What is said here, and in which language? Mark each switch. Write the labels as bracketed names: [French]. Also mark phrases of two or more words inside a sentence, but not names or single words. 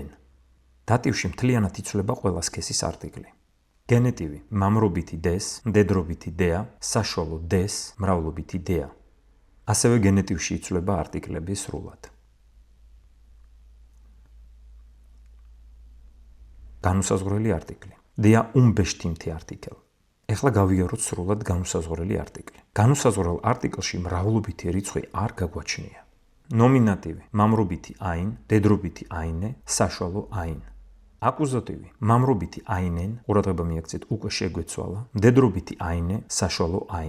[Georgian] დატივში მთლიანად იცვლება ყველა სქესის არტიკლი. გენეტივი, მამრობითი des, მდედრობითი der, საშუალო des, მრავლობითი der. ასევე გენეტივში იცვლება არტიკლები სრულად. განუსაზღვრელი არტიკლი, [German] der unbestimmte Artikel. [Georgian] ეხლა გავიაროთ სრულად განუსაზღვრელი არტიკლი. განუსაზღვრელ არტიკლში მრავლობითი რიცხვი არ გაგვაჩნია. ნომინატივი, მამრობითი ein, მდედრობითი eine, საშუალო ein. აკუზატივი, მამრობითი einen, ყურადღება მიაქცეთ, უკვე შეგვეცვალა, მდედრობითი eine, საშუალო ein.